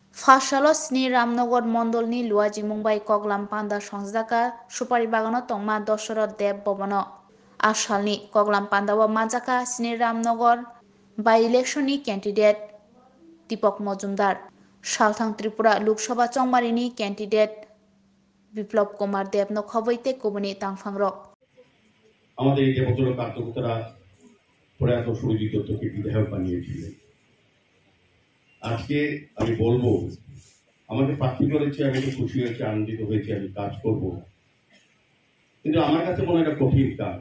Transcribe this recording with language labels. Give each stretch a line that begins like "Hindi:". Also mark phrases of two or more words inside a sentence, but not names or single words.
Kok Borok: Fasalo sni Ramnagar Mondolni Luaji Mumbai Koglam Panda Songjaka Supari Bagano Tongma Dosorot Dev Bobano Ashalni Koglam Panda wa Majaka sni Ramnagar
English: by electioni candidate
Kok Borok: Deepak Mojumdar Salthang Tripura Lok Sabha Chongmarini candidate Biplop Kumar Dev no Khoboite Kubuni Tangfangrok
Bangla: আমাদের এই দেবতর কার্যকর্তারা প্রয়াত সুরজিৎ দত্তকে বিধায়ক বানিয়েছিলেন। আজকে আমি বলবো আমাকে প্রার্থী করেছে, আমি তো খুশি হয়েছি, আনন্দিত হয়েছি, আমি কাজ করব, কিন্তু আমার কাছে মনে হয় একটা কঠিন কাজ।